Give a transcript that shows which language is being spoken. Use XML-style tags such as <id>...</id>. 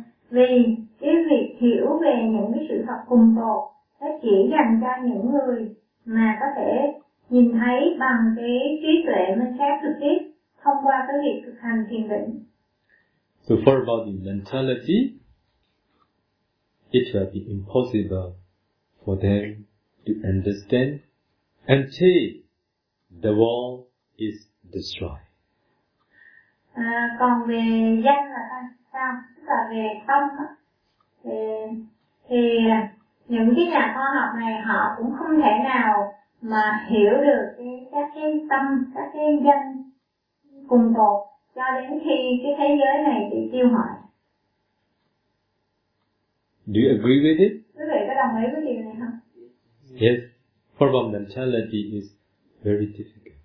<vi>Vì cái việc hiểu về những cái sự thật cùng tột sẽ chỉ dành cho những người mà có thể nhìn thấy bằng cái trí tuệ minh sát trực tiếp thông qua cái việc thực hành thiền định.</vi> <en>So far about the mentality, it will be impossible for them to understand until the wall is destroyed.</en> <vi>Còn về danh là sao? Tức là về tâm á. Thì những cái nhà khoa học này họ cũng không thể nào mà hiểu được các cái tâm, các cái danh cùng tột cho đến khi cái thế giới này bị tiêu hủy.</vi> <en>Do you agree with it?</en> <vi>Quý vị có đồng ý với điều này không?</vi> <en>Yes, for the mentality is very difficult.</en>